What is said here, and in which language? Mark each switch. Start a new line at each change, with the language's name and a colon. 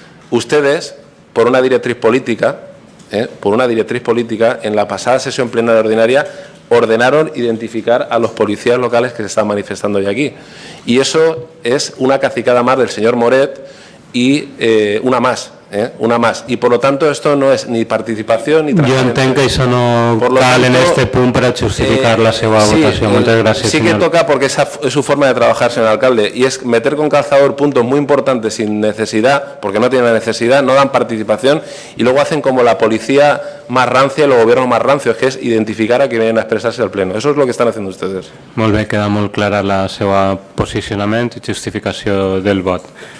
Spanish: Ustedes, por una directriz política, en la pasada sesión plenaria ordinaria, ordenaron identificar a los policías locales que se están manifestando hoy aquí. Y eso es una cacicada más del señor Moret y una más. Y por lo tanto esto no es ni participación ni transparencia.
Catalan: Jo entenc que això no cal en este punt per a justificar la seva votació. Moltes gràcies,
Spanish: sí que toca porque esa es su forma de trabajar, señor alcalde, y es meter con calzador puntos muy importantes sin necesidad, porque no tienen necesidad, no dan participación y luego hacen como la policía más rancia y los gobiernos más rancios, que es identificar a quien vienen a expresarse al pleno. Eso es lo que están haciendo ustedes.
Catalan: Molt bé, queda molt clara la seva posicionament i justificació del vot.